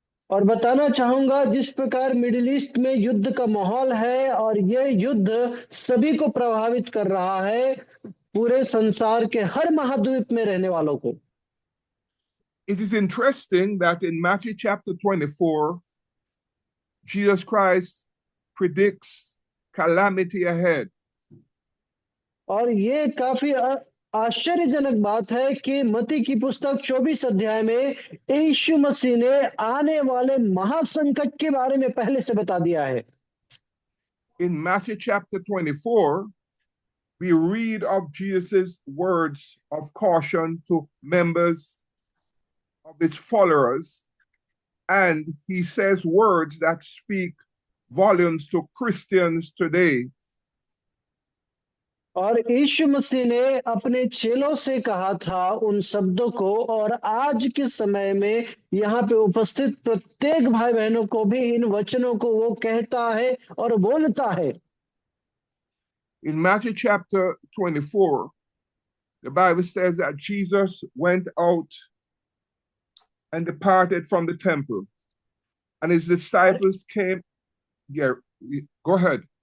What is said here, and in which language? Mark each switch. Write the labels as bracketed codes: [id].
[hi] और बताना चाहूंगा जिस प्रकार मिडिल ईस्ट में युद्ध का माहौल है और यह युद्ध सभी को प्रभावित कर रहा है, पूरे संसार के हर महाद्वीप में रहने वालों को। [en] It is interesting that in Matthew chapter 24, Jesus Christ predicts calamity ahead. [hi] और ये काफी आश्चर्यजनक बात है कि मत्ती की पुस्तक 24 अध्याय में यीशु मसीह ने आने वाले महासंकट के बारे में पहले से बता दिया है। [en] In Matthew chapter 24, we read of Jesus' words of caution to members of his followers, and he says words that speak volumes to Christians today. [hi] और यीशु मसीह ने अपने चेलों से कहा था उन शब्दों को, और आज के समय में यहाँ पे उपस्थित प्रत्येक भाई बहनों को भी इन वचनों को वो कहता है और बोलता है। [en] In Matthew chapter 24, the Bible says that Jesus went out and departed from the temple. And his disciples came. Yeah, go ahead.